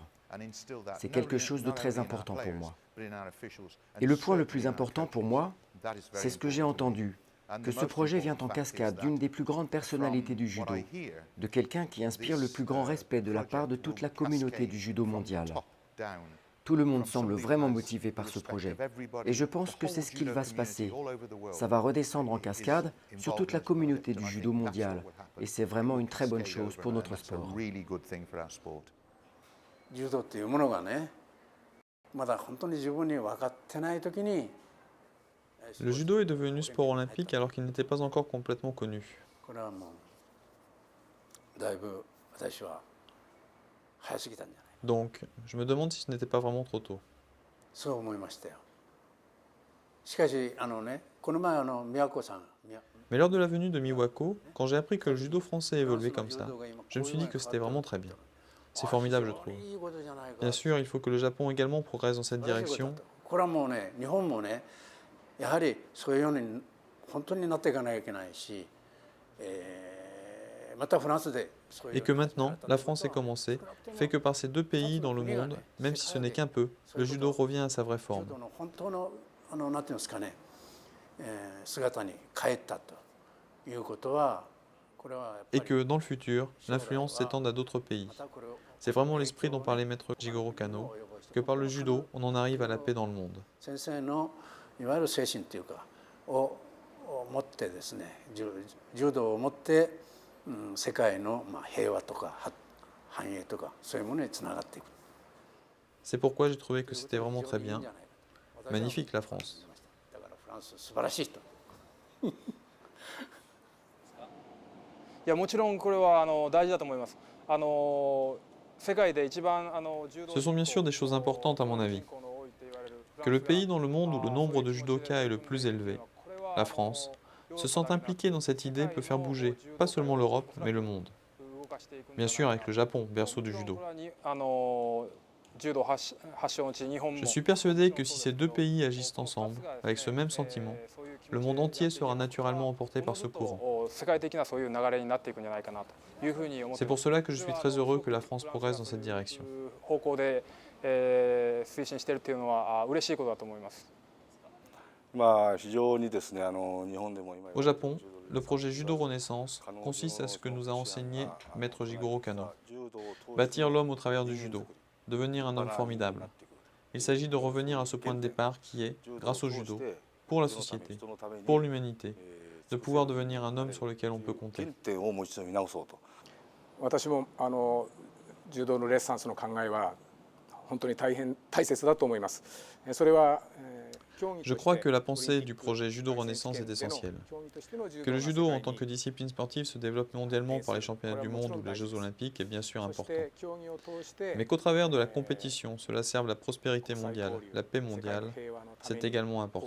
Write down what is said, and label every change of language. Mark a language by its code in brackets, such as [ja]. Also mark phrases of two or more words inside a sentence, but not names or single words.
[fr] C'est quelque chose de très important pour moi. Et le point le plus important pour moi, c'est ce que j'ai entendu, que ce projet vient en cascade d'une des plus grandes personnalités du judo, de quelqu'un qui inspire le plus grand respect de la part de toute la communauté du judo mondial. Tout le monde semble vraiment motivé par ce projet, et je pense que c'est ce qu'il va se passer. Ça va redescendre en cascade sur toute la communauté du judo mondial, et c'est vraiment une très bonne chose pour notre sport. [ja] 柔道っていうものがね、まだ本当に十分に分かってない時に [fr] Le judo est devenu sport olympique alors qu'il n'était pas encore complètement connu. [ja] これはもうだいぶ私は早すぎたんじゃない [fr] Donc, je me demande si ce n'était pas vraiment trop tôt. [ja] そう思いましたよ。しかしこの前宮古さん [fr] Mais lors de la venue de Miwako, quand j'ai appris que le judo français évoluait comme ça, je me suis dit que c'était vraiment très bien. C'est formidable, je trouve. Bien sûr, il faut que le Japon également progresse dans cette direction. [ja] これはもうね、日本もね、やはりそういうように本当になっていかなきゃいけないし、またフランスで [fr] Et que maintenant, la France ait commencé, fait que par ces deux pays dans le monde, même si ce n'est qu'un peu, le judo revient à sa vraie forme. [ja] 本当のなんていうんですかね、姿に帰ったということは、これはやっぱ [fr] Et [ja] り [fr] que, dans le futur, l'influence s'étende à d'autres pays. C'est vraiment l'esprit dont parlait maître Jigoro Kano, que par le judo, on en arrive à la paix dans le monde. [ja] 先生のいわゆる精神というかを持ってですね、柔道を持って、世界の平和とか繁栄とかそういうものにつながっていく。 [fr] C'est pourquoi j'ai trouvé que c'était vraiment très bien. Magnifique la France. [ja] だからフランス素晴らしいと。いやもちろんこれは大事だと思います。世界で一番柔道 [fr] Ce sont bien sûr des choses importantes à mon avis. Que le pays dans le monde où le nombre de judokas est le plus élevé, la France, se sente impliqué dans cette idée peut faire bouger, pas seulement l'Europe, mais le monde. Bien sûr avec le Japon, berceau du judo. Je suis persuadé que si ces deux pays agissent ensemble, avec ce même sentiment, le monde entier sera naturellement emporté par ce courant. C'est pour cela que je suis très heureux que la France progresse dans cette direction. [ja] 推進しているというのは嬉しいことだと思います。非常にですね、日本でも今 [fr] Au Japon, le projet Judo Renaissance consiste à ce que nous a enseigné maître Jigoro Kano. Bâtir l'homme au travers du judo, devenir un homme formidable. Il s'agit de revenir à ce point de départ qui est, grâce au judo, pour la société, pour l'humanité, de pouvoir devenir un homme sur lequel on peut compter. [ja] 私も柔道のレッサンスの考えは本当に大変大切だと思います。それは [fr] Je crois que la pensée du projet Judo Renaissance est essentielle. Que le judo en tant que discipline sportive se développe mondialement par les championnats du monde ou les Jeux olympiques est bien sûr important. Mais qu'au travers de la compétition, cela serve la prospérité mondiale, la paix mondiale, c'est également important.